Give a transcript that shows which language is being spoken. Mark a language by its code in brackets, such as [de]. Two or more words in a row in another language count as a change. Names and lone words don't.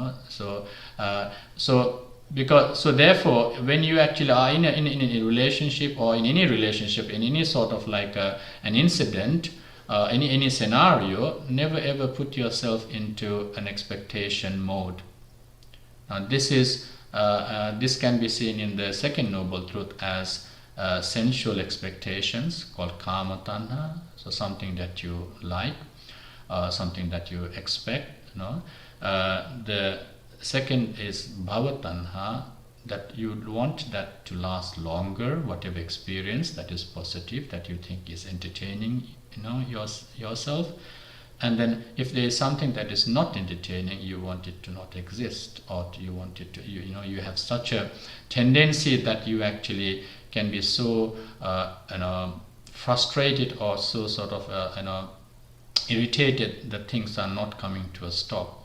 [en] Therefore, when you actually are in a relationship, or in any relationship, in any sort of like an incident, any scenario, never ever put yourself into an expectation mode. Now this can be seen in the second noble truth as sensual expectations, called [pi] kama tanha. [en] So something that you like, something that you expect. The second is [pi] bhava tanha, [en] that you want that to last longer, whatever experience that is positive, that you think is entertaining, yourself. And then if there is something that is not entertaining, you want it to not exist, or you want it to, you have such a tendency that you actually can be so frustrated, or so sort of irritated that things are not coming to a stop.